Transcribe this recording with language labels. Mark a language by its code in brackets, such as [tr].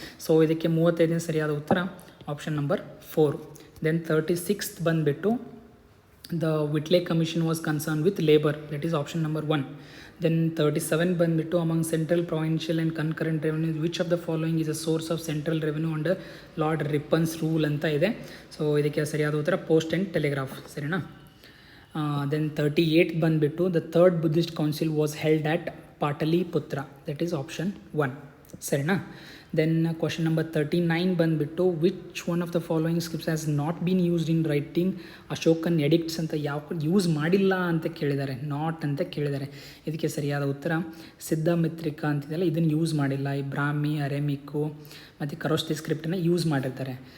[kn] So ಇದಕ್ಕೆ 35ನೇ ಸರಿಯಾದ ಉತ್ತರ ಆಪ್ಷನ್ ನಂಬರ್ 4. [en] then 36th [kn] ಬಂದುಬಿಟ್ಟು [en] the Whitley Commission was concerned with labor, that is option number 1. Then 37 [kn] ಬಂದುಬಿಟ್ಟು [en] among central, provincial and concurrent revenues, which of the following is a source of central revenue under Lord Ripon's rule [kn] ಅಂತ ಇದೆ. So ಇದಕ್ಕೆ ಸರಿಯಾದ ಉತ್ತರ post and telegraph. ಸರಿನಾ? [en] then 38 [kn] ಬಂದುಬಿಟ್ಟು [en] the third Buddhist council was held at Pataliputra, that is option 1. [kn] ಸರಿನಾ? [en] then question number 39 ಬಂದುಬಿಟ್ಟು which one of the following scripts has not been used in writing Ashokan edicts [kn] ಅಂತ ಯಾವ use ಮಾಡಿಲ್ಲ ಅಂತ ಕೇಳಿದ್ದಾರೆ, [en] Not ಅಂತ ಕೇಳಿದ್ದಾರೆ. [kn] ಇದಕ್ಕೆ ಸರಿಯಾದ ಉತ್ತರ ಸಿದ್ಧಮಿತ್ರಿಕಾ ಅಂತಿದೆಯಲ್ಲ, ಇದನ್ನು ಯೂಸ್ ಮಾಡಿಲ್ಲ. ಈ ಬ್ರಾಹ್ಮಿ, ಅರೆಮಿಕ್ಕು ಮತ್ತು ಕರೋಸ್ತಿ ಸ್ಕ್ರಿಪ್ಟನ್ನು ಯೂಸ್ ಮಾಡಿರ್ತಾರೆ.